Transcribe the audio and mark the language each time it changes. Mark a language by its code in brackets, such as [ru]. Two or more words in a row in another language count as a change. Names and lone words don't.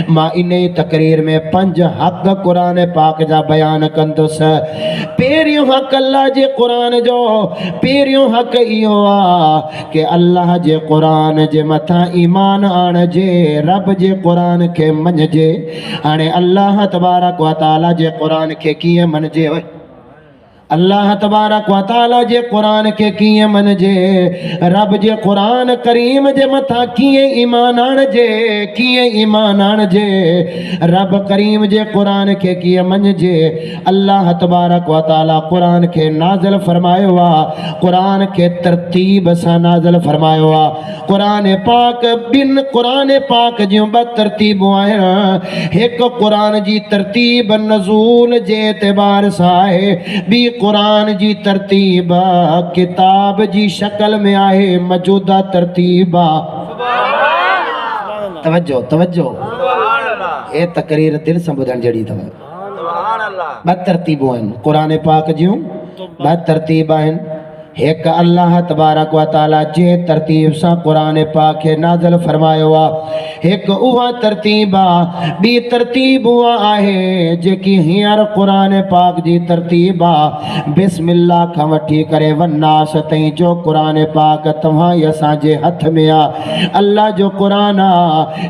[sd] मां इन ई तक़रीर में 5 हक़ क़ुरान पाक जा बयान कंदुसि। पहिरियों हक़ अल्लाह जे क़ुरान जो, पहिरियों हक़ इहो आहे कि अल्लाह जे क़ुरान जे मथां ईमान आणिजे, रब जे क़ुरान खे मञिजे। हाणे [ar] الله تبارك وتعالى [sd] जे क़ुरान खे कीअं मञिजे? [ar] الله تبارك وتعالى [sd] जे क़ुरान खे कीअं मञिजे? रब जे क़ुरान करीम जे मथां कीअं ईमान आणिजे, कीअं ईमान आणिजे? रब करीम जे क़ुरान खे कीअं मञिजे? [ar] الله تبارك وتعالى [sd] क़ुरान खे नाज़िल फरमायो आहे, क़ुरान खे तरतीब सां नाज़िल फरमायो आहे। क़ुरान पाक ॿिन क़ुरान पाक जूं 2 तरतीबूं आहिनि। हिकु क़ुरान जी तरतीब नज़ूल जे एतबार सां आहे, ॿी क़ुरान जी तरतीब किताब जी शक्ल में आहे, मौजूदा तरतीब आहे। तवज्जो तवज्जो, ए तकरीर दिल सां ॿुधण जहिड़ी अथव। 2 तरतीबूं आहिनि क़ुरान पाक जूं, 2 तरतीब आहिनि। हिकु [ar] الله تبارك وتعالى [sd] जे तरतीब सां क़ुरान पाक खे नाज़िल फरमायो आहे, हिकु उहा तरतीब आहे। ॿी तरतीब उहा आहे जेकी हींअर क़ुरान पाक जी तरतीब आहे। बिस्मिल्लाह खां वठी करे वन्नास ताईं जो क़ुरान पाक तव्हां ई असांजे हथ में आहे, अल्लाह जो क़ुरान आहे।